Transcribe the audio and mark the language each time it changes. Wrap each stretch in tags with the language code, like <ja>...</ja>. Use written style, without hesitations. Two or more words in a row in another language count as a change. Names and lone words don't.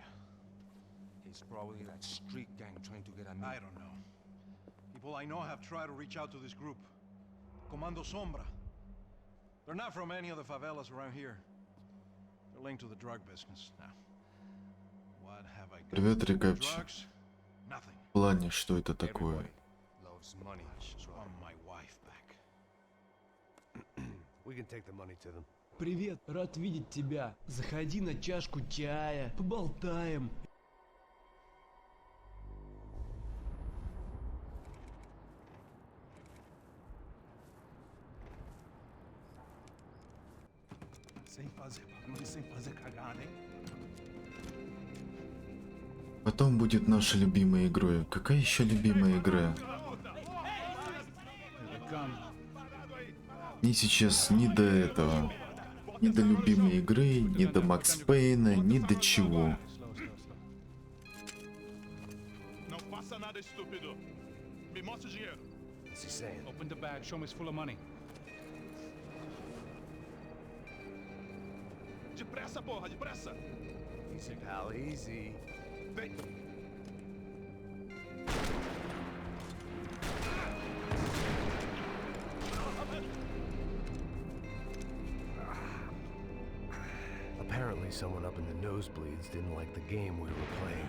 <en>It's probably that street gang trying to get at me. I don't know. People I know have tried to reach out to this group. Comando Sombra. They're not from any of the favelas around here. They're linked to the drug business. Now, what have I got?</en> <ru>Привет, Рекапчи.</ru> <en>Drugs? Nothing.</en> <ru>В плане, что это такое?</ru> <en>Everybody loves money. I just want my wife back. We can take the money to them.</en> <ru>Привет, рад видеть тебя. Заходи на чашку чая, поболтаем.</ru> <pt>Sem fazer cagada, hein?</pt> <ru>Потом будет наша любимая игра. Какая еще любимая игра? Мне сейчас ни до этого. Ни до любимой игры, ни до Макс Пейна, ни до чего.</ru> <pt>Não faça nada estúpido. Me mostre o dinheiro.</pt> <en>What's he saying? Open the bag, show me it's full of money.</en> <pt>Depressa, porra, depressa.</pt> <en>Easy, pal, easy.</en> <pt>Vem.</pt> <en>Apparently someone up in the nosebleeds didn't like the game we were playing.</en>